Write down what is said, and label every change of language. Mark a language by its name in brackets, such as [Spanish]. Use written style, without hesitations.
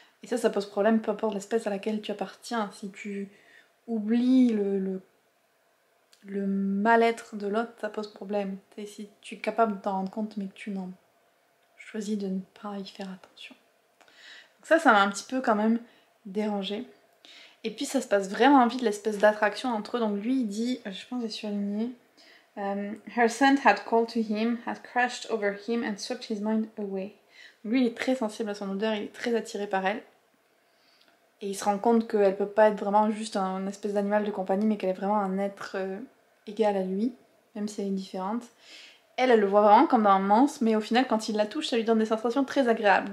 [French] Et ça pose problème peu importe l'espèce à laquelle tu appartiens. Si tu oublies le mal-être de l'autre, ça pose problème. Et si tu es capable de t'en rendre compte mais que tu n'en choisis de ne pas y faire attention. Donc ça m'a un petit peu quand même dérangée. Et puis ça se passe vraiment vite l'espèce d'attraction entre eux. Donc lui il dit, je pense que j'ai surligné, [English] her scent had called to him, had crashed over him and swept his mind away. [French] Donc lui il est très sensible à son odeur, il est très attiré par elle. Et il se rend compte qu'elle peut pas être vraiment juste un espèce d'animal de compagnie, mais qu'elle est vraiment un être égal à lui, même si elle est différente. Elle le voit vraiment comme un monstre, mais au final, quand il la touche, ça lui donne des sensations très agréables.